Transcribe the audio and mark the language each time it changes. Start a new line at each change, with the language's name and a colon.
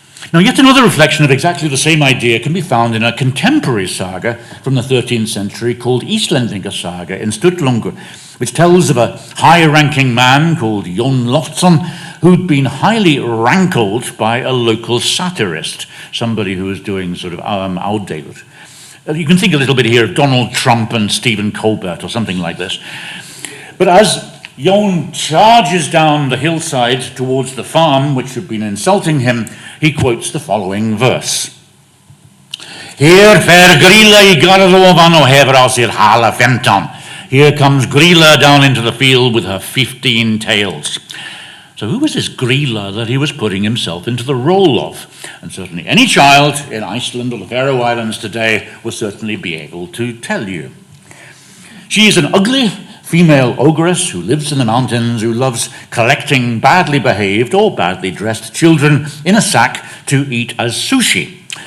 English: Now, yet another reflection of exactly the same idea can be found in a contemporary saga from the 13th century called Íslendinga Saga in Sturlungu, which tells of a high-ranking man called Jón Loftsson who'd been highly rankled by a local satirist, somebody who was doing sort of ádeilur. You can think a little bit here of Donald Trump and Stephen Colbert or something like this. But as Jón charges down the hillside towards the farm which had been insulting him, he quotes the following verse.
Icelandic: Hér fer Grýla í garðofan og hefur á sér hala 15.
English: Here comes Grýla down into the field with her 15 tails. So who was this Grýla that he was putting himself into the role of? And certainly any child in Iceland or the Faroe Islands today will certainly be able to tell you. She is an ugly female ogress who lives in the mountains, who loves collecting badly behaved or badly dressed children in a sack to eat as sushi.